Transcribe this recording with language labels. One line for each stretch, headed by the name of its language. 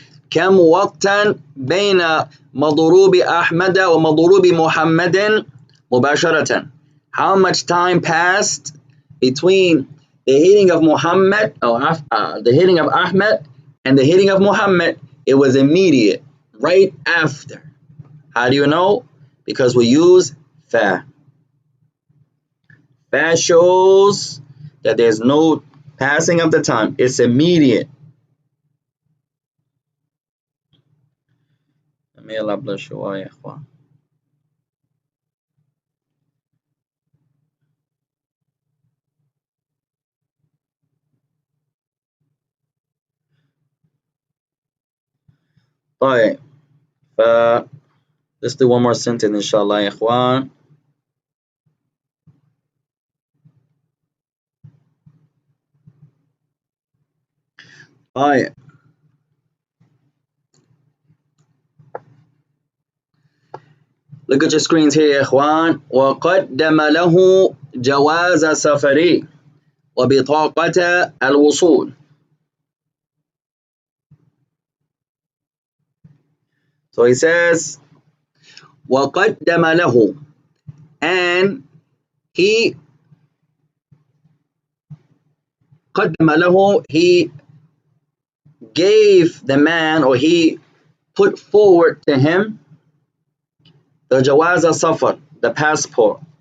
Arabic: كم وقتا بين مضروب أحمد ومضروب محمد مباشرة.
English: How much time passed between the hitting of Muhammad, the hitting of Ahmed, and the hitting of Muhammad? It was immediate, right after. How do you know? Because we use fa. Fa shows that there's no passing of the time. It's immediate. May Allah bless you all, ya ikhwan.
Arabic: طيب.
English: Let's do one more sentence, inshallah, ya ikhwan.
Arabic: طيب.
English: Look at your screens here, ya ikhwan.
Arabic: وقدم له جواز سفري وبطاقة الوصول.
English: So he says,
Arabic: وقدم له,
English: and he قدم له, he gave the man, or he put forward to him, the jawaz al-safar, the passport.